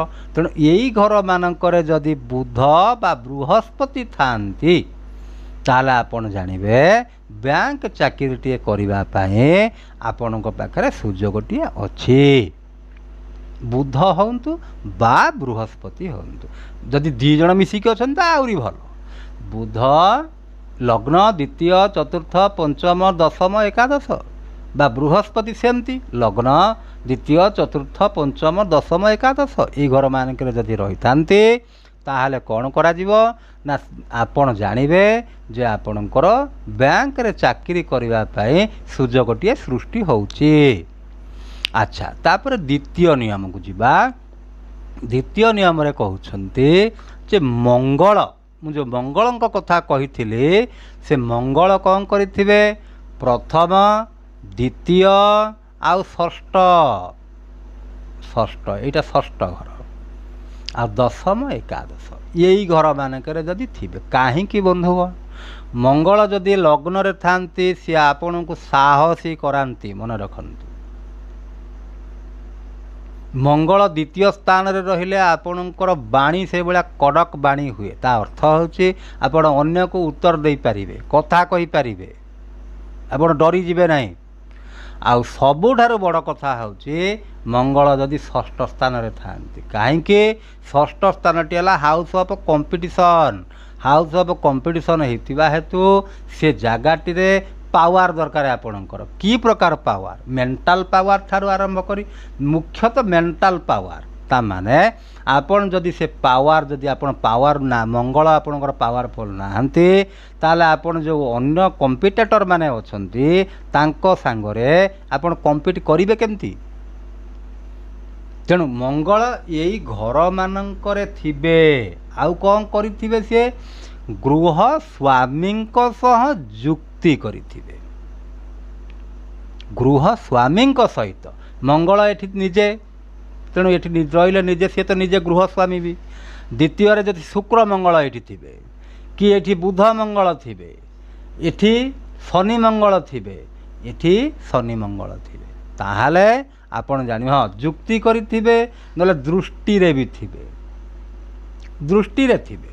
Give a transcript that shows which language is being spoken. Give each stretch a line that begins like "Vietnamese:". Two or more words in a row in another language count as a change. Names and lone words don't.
Odia: ତେଣୁ ଏହି ଘର ମାନଙ୍କରେ ଯଦି ବୁଧ ବା ବୃହସ୍ପତି ଥାଆନ୍ତି ତାହାଲେ ଆପଣ ଜାଣିବେ ବ୍ୟାଙ୍କ ଚାକିରୀଟେ କରିବା ପାଇଁ ଆପଣଙ୍କ ପାଖରେ ସୁଯୋଗଟିଏ ଅଛି। ବୁଧ ହୁଅନ୍ତୁ ବା ବୃହସ୍ପତି ହୁଅନ୍ତୁ, ଯଦି 2 ଜଣ ମିଶିକି ଅଛନ୍ତି ତ ଆହୁରି ଭଲ। ବୁଧ ଲଗ୍ନ ଦ୍ୱିତୀୟ ଚତୁର୍ଥ ପଞ୍ଚମ ଦଶମ ଏକାଦଶ ବା ବୃହସ୍ପତି ସେମିତି ଲଗ୍ନ ଦ୍ୱିତୀୟ ଚତୁର୍ଥ ପଞ୍ଚମ ଦଶମ ଏକାଦଶ ଏ ଘର ମାନଙ୍କ ଯଦି ରହି ଥାଆନ୍ତି ତାହାଲେ କଣ କରା ଯିବ ନା ଆପଣ ଜାଣିବେ ଯେ ଆପଣଙ୍କର ବ୍ୟାଙ୍କ ରେ ଚାକିରୀ କରିବା ପାଇଁ ସୁଯୋଗଟିଏ ସୃଷ୍ଟି ହେଉଛି। ଅଚ୍ଛା ତାପର ଦ୍ୱିତୀୟ ନିୟମ କୁ ଯିବା। ଦ୍ୱିତୀୟ ନିୟମ ରେ କହୁଛନ୍ତି ଯେ ମଙ୍ଗଳ, ମୁଁ ଯେ ମଙ୍ଗଳ କଥା କହି ସେ ମଙ୍ଗଳ କଣ କରିଥିବେ ପ୍ରଥମ ଦ୍ୱିତୀୟ ଆଉ ଷଷ୍ଠ, ଷଷ୍ଠ ଏଟା ଷଷ୍ଠ ଘର ଆଉ ଦଶମ ଏକାଦଶ ଏହି ଘର ମାନଙ୍କର ଯଦି ଥିବେ। କାହିଁକି ବନ୍ଧୁଗଣ ମଙ୍ଗଳ ଯଦି ଲଗ୍ନ ରେ ଥାଆନ୍ତି ସେ ଆପଣ କୁ ସାହସୀ କରାନ୍ତି, ମନେ ରଖନ୍ତୁ। ମଙ୍ଗଳ ଦ୍ୱିତୀୟ ସ୍ଥାନ ରେ ରହିଲେ ଆପଣଙ୍କର ବାଣୀ ସେ ବଡ଼ା କଡ଼କ ବାଣୀ ହୁଏ। ତା ଅର୍ଥ ହେଉଛି ଆପଣ ଅନ୍ୟ କୁ ଉତ୍ତର ଦେଇ ପାରିବେ, କଥା କହି ପାରିବେ, ଆପଣ ଡରି ଯିବେ ନାହିଁ। ଆଉ ସବୁଠାରୁ ବଡ଼ କଥା ହେଉଛି ମଙ୍ଗଳ ଯଦି ଷଷ୍ଠ ସ୍ଥାନ ରେ ଥାଆନ୍ତି, କାହିଁକି ଷଷ୍ଠ ସ୍ଥାନଟି ହେଲା
English: house of competition. house of competition
Odia: ହୋଇଥିବା ହେତୁ ସେ ଜାଗାଟି ରେ ପାୱାର ଦରକାର ଆପଣଙ୍କର। କି ପ୍ରକାର ପାୱାର?
English: mental power
Odia: ଠାରୁ ଆରମ୍ଭ କରି ମୁଖ୍ୟତଃ
English: mental power.
Odia: ତା ମାନେ ଆପଣ ଯଦି ସେ ପାୱାର ଯଦି ଆପଣ ପାୱାର ନା ମଙ୍ଗଳ ଆପଣଙ୍କର ପାୱାରଫୁଲ ନାହାନ୍ତି ତାହାଲେ ଆପଣ ଯେ ଅନ୍ୟ କମ୍ପିଟିଟର ମାନେ ଅଛନ୍ତି ତାଙ୍କୁ ସଙ୍ଗରେ ଆପଣ କମ୍ପିଟ କରିବେ କେମିତି। ତେଣୁ ମଙ୍ଗଳ ଏହି ଘର ମାନଙ୍କରେ ଥିବେ। ଆଉ କଣ କରିଥିବେ ସେ ଗୃହ ସ୍ୱାମୀ ସହ ଯୁକ୍ତି କରିଥିବେ। ଗୃହ ସ୍ୱାମୀ ସହିତ ମଙ୍ଗଳ ଏଠି ନିଜେ, ତେଣୁ ଏଠି ରହିଲେ ନିଜେ ସେ ତ ନିଜେ ଗୃହ ସ୍ୱାମୀ ବି। ଦ୍ୱିତୀୟ ରେ ଯଦି ଶୁକ୍ର ମଙ୍ଗଳ ଏଠି ଥିବେ କି ଏଠି ବୁଧ ମଙ୍ଗଳ ଥିବେ, ଏଠି ଶନି ମଙ୍ଗଳ ଥିବେ, ଏଠି ଶନି ମଙ୍ଗଳ ଥିବେ, ତାହାଲେ ଆପଣ ଜାଣି ହଁ ଯୁକ୍ତି କରିଥିବେ ନହେଲେ ଦୃଷ୍ଟି ରେ ବି ଥିବେ, ଦୃଷ୍ଟି ରେ ଥିବେ।